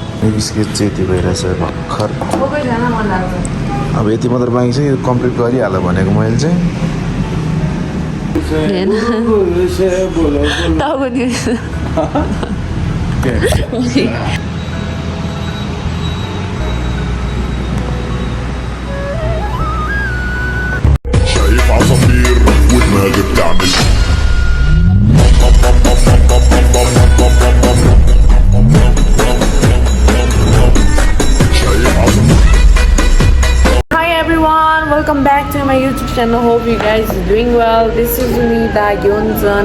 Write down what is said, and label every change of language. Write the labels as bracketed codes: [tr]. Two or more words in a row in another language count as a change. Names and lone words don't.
[ne] बिस्किट चाहिँ यति भइरहेछ भर्खर सबैजना मन लाग्छ अब यति मात्र बाँकी छ यो कम्प्लिट गरिहाल भनेको मैले चाहिँ [ar] شايف عصافير ودماغي بتعمل شايف عصافير [en] Hi everyone, welcome back to my YouTube channel. Hope you guys are doing well. This is me, Dagyonjan.